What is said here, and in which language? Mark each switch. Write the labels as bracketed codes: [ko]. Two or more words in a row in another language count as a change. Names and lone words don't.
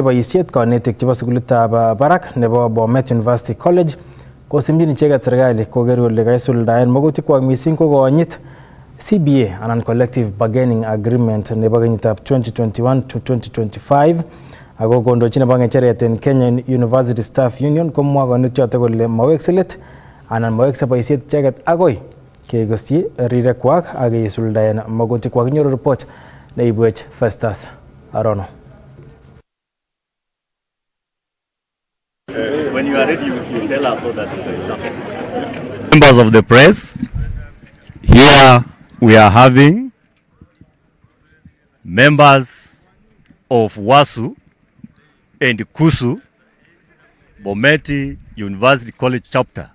[sgc] boisiet konetik chebo sukulitab barak nebo Bomet University College kosimchin icheket serikali koker kole kaisuldaen magutikwak missing ko konyit CBA anan [en] Collective Bargaining Agreement [sgc] nebo kenyitab 2021 to 2025 ako kondochin nebo ng'echeret en Kenya University Staff Union komwa konetik kole mawekse let anan mawekse boisiet icheket agoi kekosyi rirekwak ak keisuldaen magutikwak. Nyoru report neibwech Festus Arono. [en] When you are ready, you tell us so that we can start. Members of the press, here we are having members of WASU and KUSU, Bometi University College chapter.